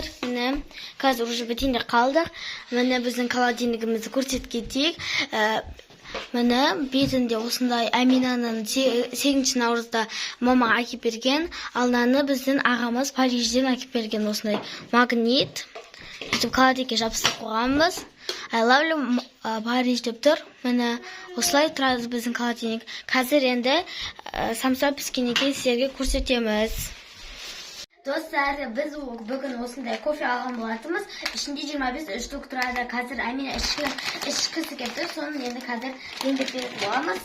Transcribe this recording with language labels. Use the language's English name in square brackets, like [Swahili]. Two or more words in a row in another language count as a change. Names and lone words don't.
[Kazakh] Міне қазір уже бітейін деп қалдық. Міне біздің холодильнигімізді көрсетіп кетейік. Міне бетінде осындай Аминаның 8 наурызда мама әкеп берген. Алнаны біздің ағамыз Парижден әкеп берген осындай магнит. Сөйтіп холодильникке жабыстырып қойғанбыз. [English] I love you Париж [Kazakh] деп тұр. Міне осылай тұрады біздің холодильник. Қазір енді самса піскеннен кейін сіздерге көрсетеміз. Достар, біз бүгін осындай кофе алған болатынбыз. Ішінде 25 штук тұрады. Қазір Амина ішкісі келді. Соны енді қазір ендіп беріп боламыз.